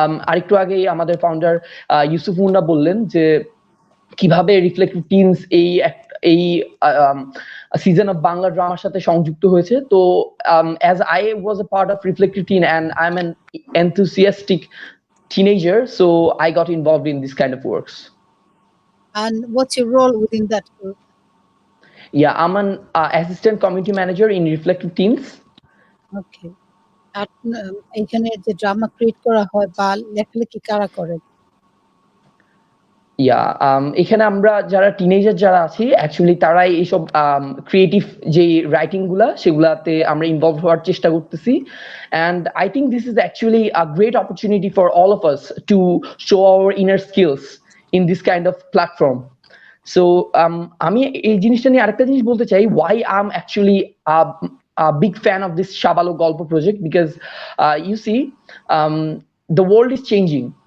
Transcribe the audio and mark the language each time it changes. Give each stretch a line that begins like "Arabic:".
Bangla: আরেকটু আগেই আমাদের ফাউন্ডার ইউসুফ মুন্না বললেন যে কিভাবে রিফ্লেক্টিভ টিনস এই সিজন অফ বাংলা ড্রামার সাথে সংযুক্ত হয়েছে।
English: তো as I was a part of reflective teen and I am an enthusiastic teenager, so I got involved in this kind of works. And what's your role within that group? Yeah, I'm an assistant community manager in reflective teams. Okay.
Bangla: আর এখানে যে drama create করা হয় বা লেখালেখি কারা করে? এখানে আমরা যারা টিনেজার যারা আছি অ্যাকচুয়ালি তারাই এইসব ক্রিয়েটিভ যে রাইটিং সেগুলাতে আমরা ইনভলভ হওয়ার চেষ্টা করতেছি।
English: And I think this is actually a great opportunity for all of us to show our inner skills in this kind of platform. So
Bangla: আমি এই জিনিসটা নিয়ে আরেকটা জিনিস বলতে চাই,
English: Why I am actually a big fan of this Shabalo Golpo project, because you see the world is changing.